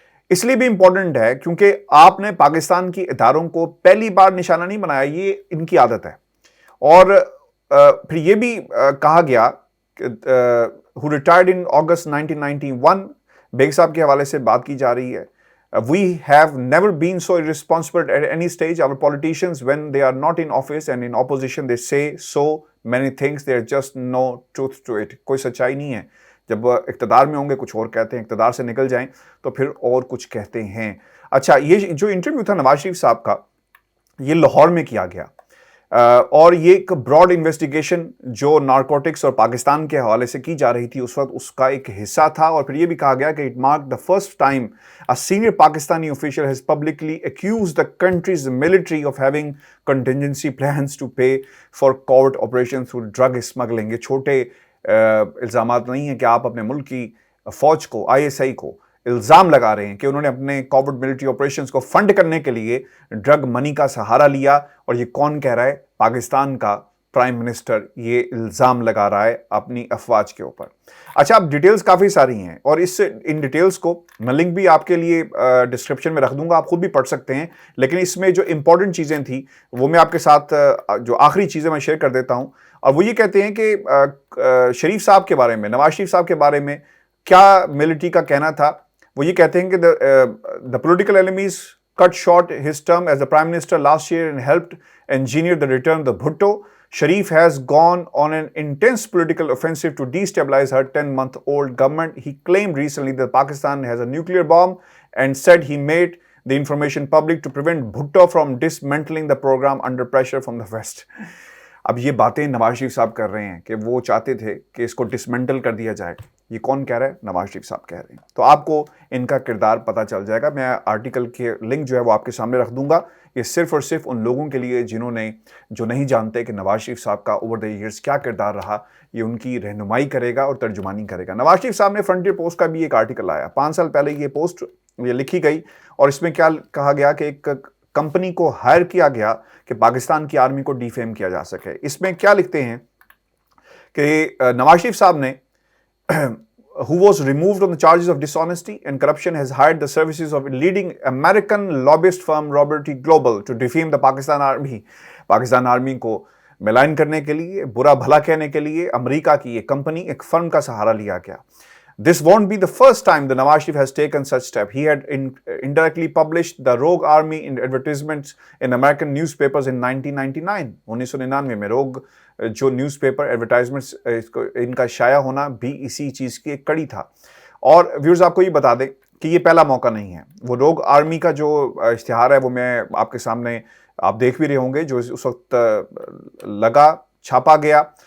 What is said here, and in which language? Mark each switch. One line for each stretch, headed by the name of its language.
Urdu: اس لیے بھی امپورٹنٹ ہے کیونکہ آپ نے پاکستان کی اداروں کو پہلی بار نشانہ نہیں بنایا، یہ ان کی عادت ہے۔ اور پھر یہ بھی کہا گیا
English: who retired in August 1991،
Urdu: bag صاحب کے حوالے سے بات کی جا رہی ہے،
English: we have never been so irresponsible at any stage. Our politicians, when they are not in office and in opposition, they say so many things, there is just no truth to it.
Urdu: کوئی سچائی نہیں ہے، جب اقتدار میں ہوں گے کچھ اور کہتے ہیں، اقتدار سے نکل جائیں تو پھر اور کچھ کہتے ہیں۔ اچھا، یہ جو انٹرویو تھا نواز شریف صاحب کا، یہ لاہور میں کیا گیا، اور یہ ایک براڈ انویسٹیگیشن جو نارکوٹکس اور پاکستان کے حوالے سے کی جا رہی تھی اس وقت اس کا ایک حصہ تھا. اور پھر یہ بھی کہا گیا کہ
English: It mark the first time a senior Pakistani official has publicly accused the country's military of having contingency plans to pay for covert operations through drug smuggling.
Urdu: یہ چھوٹے الزامات نہیں ہیں کہ آپ اپنے ملک کی فوج کو ISI کو الزام لگا رہے ہیں کہ انہوں نے اپنے کوورٹ ملٹری آپریشنز کو فنڈ کرنے کے لیے ڈرگ منی کا سہارا لیا. اور یہ کون کہہ رہا ہے؟ پاکستان کا پرائم منسٹر یہ الزام لگا رہا ہے اپنی افواج کے اوپر. اچھا، اب ڈیٹیلز کافی ساری ہیں اور ان ڈیٹیلز کو میں لنک بھی آپ کے لیے ڈسکرپشن میں رکھ دوں گا، آپ خود بھی پڑھ سکتے ہیں. لیکن اس میں جو امپورٹنٹ چیزیں تھیں وہ میں آپ کے ساتھ جو آخری چیزیں میں شیئر کر دیتا ہوں. اور وہ یہ کہتے ہیں کہ شریف صاحب کے بارے میں، نواز شریف صاحب کے بارے میں کیا ملٹری کا کہنا تھا. وہ یہ کہتے ہیں کہ
English: the political enemies cut short his term as the Prime Minister last year and helped engineer the return of the Bhutto. Sharif has gone on an intense political offensive to destabilize her 10-month-old government. He claimed recently that Pakistan has a nuclear bomb and said he made the information public to prevent Bhutto from dismantling the program under pressure from the West.
Urdu: اب یہ باتیں نواز شریف صاحب کر رہے ہیں کہ وہ چاہتے تھے کہ اس کو ڈسمنٹل کر دیا جائے. یہ کون کہہ رہا ہے؟ نواز شریف صاحب کہہ رہے ہیں. تو آپ کو ان کا کردار پتہ چل جائے گا. میں آرٹیکل کے لنک جو ہے وہ آپ کے سامنے رکھ دوں گا. یہ صرف اور صرف ان لوگوں کے لیے جو نہیں جانتے کہ نواز شریف صاحب کا
English: over the years
Urdu: کیا کردار رہا. یہ ان کی رہنمائی کرے گا اور ترجمانی کرے گا. نواز شریف صاحب نے فرنٹیئر پوسٹ کا بھی ایک آرٹیکل آیا 5 سال پہلے. یہ پوسٹ یہ لکھی گئی اور اس میں کیا کہا گیا کہ ایک کمپنی کو ہائر کیا گیا کہ پاکستان کی آرمی کو ڈیفیم کیا جا سکے. اس میں کیا لکھتے ہیں کہ نواز شریف صاحب نے
English: who was removed on the charges of dishonesty and corruption has hired the services of a leading American lobbyist firm Robert T. Global to defame the Pakistan Army.
Urdu: Pakistan army کو ملائن کرنے کے لیے، برا بھلا کہنے کے لیے امریکہ کی ایک کمپنی، ایک فرم کا سہارا لیا گیا.
English: This won't be the first time the Nawaz Sharif has taken such step. He had indirectly published the rogue army in advertisements in American newspapers in 1999.
Urdu: 1999 میں روگ جو نیوز پیپر ایڈورٹائزمنٹس ان کا شائع ہونا بھی اسی چیز کی ایک کڑی تھا. اور ویورز آپ کو یہ بتا دیں کہ یہ پہلا موقع نہیں ہے. وہ روگ آرمی کا جو اشتہار ہے وہ میں آپ کے سامنے آپ دیکھ بھی رہے ہوں گے، جو اس وقت لگا، چھاپا گیا.